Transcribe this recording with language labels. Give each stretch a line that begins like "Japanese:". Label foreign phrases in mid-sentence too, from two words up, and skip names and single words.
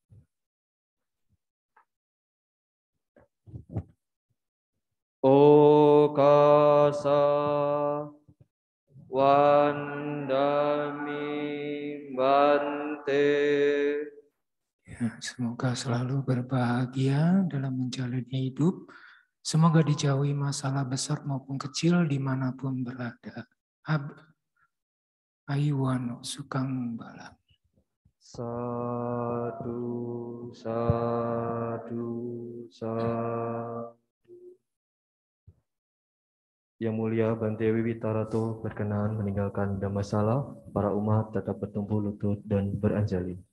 Pali: Okasa Wandami Bante.
Indonesian: Ya, semoga selalu berbahagia dalam menjalani hidup. Semoga dijauhi masalah besar maupun kecil dimanapun berada.
Pali: Ayuwano sukang bala. Sadu, sadu, sadu.
Indonesian: Yang Mulia Bante Wiwitarato berkenan meninggalkan Dhammasala. Para umat tetap bertumpu lutut dan beranjali.